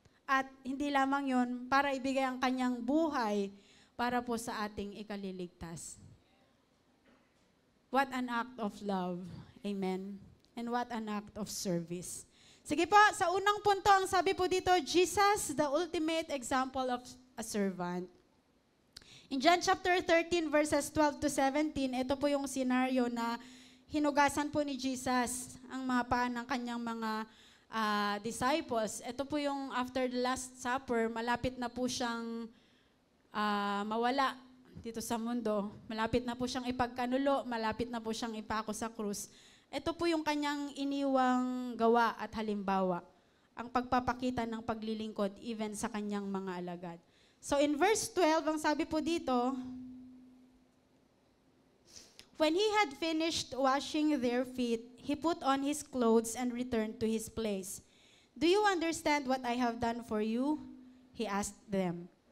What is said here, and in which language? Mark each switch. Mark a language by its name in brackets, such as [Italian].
[Filipino] At hindi lamang yon para ibigay ang kanyang buhay para po sa ating ikaliligtas. [English] What an act of love. Amen. And what an act of service. [Filipino] Sige po, sa unang punto, ang sabi po dito, [English] Jesus, the ultimate example of a servant. [Filipino] In John chapter 13, verses 12 to 17, ito po yung scenario na hinugasan po ni Jesus ang mga paa ng kanyang mga disciples. Ito po yung [English] after the Last Supper, [Filipino] malapit na po siyang mawala dito sa mundo. Malapit na po siyang ipagkanulo, malapit na po siyang ipako sa krus. Ito po yung kanyang iniwang gawa at halimbawa, ang pagpapakita ng paglilingkod even sa kanyang mga alagad. [English] So in verse 12, [Filipino] ang sabi po dito, [English] when he had finished washing their feet, he put on his clothes and returned to his place. Do you understand what I have done for you? He asked them.